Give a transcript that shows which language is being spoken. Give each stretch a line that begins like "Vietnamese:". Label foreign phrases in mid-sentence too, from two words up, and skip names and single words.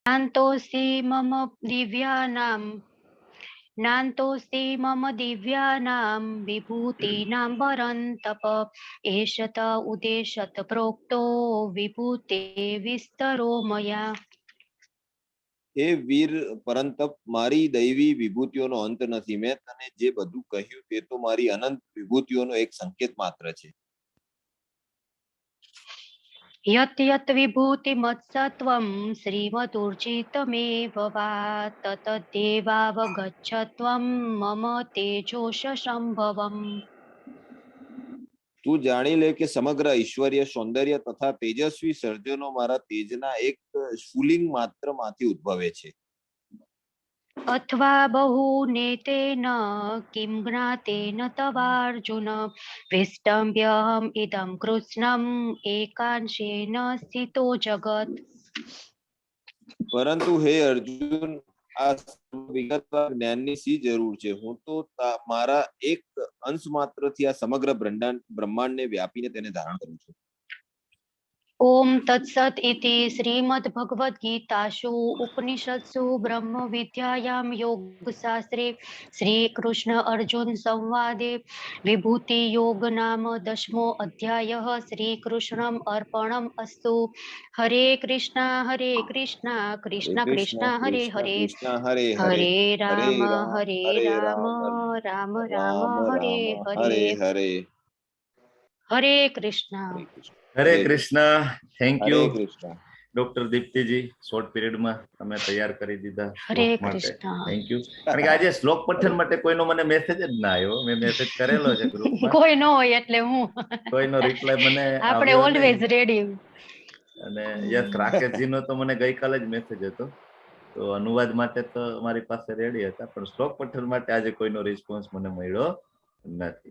Sanskrit: नान्तोऽस्ति मम दिव्यानां नान्तोऽस्ति मम दिव्यानां विभूतीनां परन्तप एष त उदेशत प्रोक्तो विभूते विस्तरो मया।
Gujarati: हे વીર પરંતપ, મારી દૈવી વિભૂતિઓનો અંત નથી. મેં તને જે બધું કહ્યું તે તો મારી અનંત વિભૂતિઓનો એક સંકેત માત્ર છે.
Sanskrit: यत् यत् विभूतिमत्सत्वं श्रीमदूर्जितमेव वा ततदेवावगच्छत्वं मम तेजोश संभवम्।
Gujarati: તું જાણી લે કે સમગ્ર ઐશ્વર્ય, સૌંદર્ય તથા તેજસ્વી સર્જનો મારા તેજના એક સ્ફુલિંગ માત્ર માંથી ઉદ્ભવે છે.
Sanskrit: अथवा बहुनेतेन किं ज्ञातेन तवार्जुन विष्टम्भ्यहम् इदं कृत्स्नम् एकांशेन स्थितो जगत्।
Gujarati: પરંતુ હે અર્જુન, આ વિગતવાર જ્ઞાનની શી જરૂર છે? હું તો મારા એક અંશ માત્રથી આ સમગ્ર બ્રહ્માંડને વ્યાપીને તેને ધારણ કરું છું.
Sanskrit: ओम तत्सत इति श्रीमद्भगवद्गीतासु उपनिषत्सु ब्रह्म विद्यायां योगशास्त्रे श्रीकृष्ण अर्जुन संवादे विभूति योग नाम 10मो अध्यायः श्रीकृष्णम् अर्पणम् अस्तु। हरे कृष्णा कृष्ण कृष्ण हरे हरे, हरे राम राम राम हरे हरे, હરે हरे कृष्ण। हरे कृष्ण।
English: Thank you
Sanskrit: હરે કૃષ્ણ.
Gujarati: ડોક્ટર દીપ્તિજી,
English: short period
Gujarati: માં તમે તૈયાર કરી દીધા હરે શ્લોક માટે. કૃષ્ણ.
English: Thank you.
Gujarati: કારણ કે આજે શ્લોક પઠન માટે કોઈનો મને મેસેજ જ ના આવ્યો. મેં મેસેજ કરેલો છે ગ્રુપમાં, કોઈ ન હોય એટલે હું કોઈનો રિપ્લાય મને આપણે આવ્યો ઓલવેઝ નહીં. રેડી. અને યસ, રાકેશજીનો તો મને ગઈકાલે જ મેસેજ હતો, તો અનુવાદ માટે તો મારી પાસે રેડી હતા, પણ શ્લોક પઠન માટે આજે કોઈનો રિસ્પોન્સ મને મળ્યો નથી.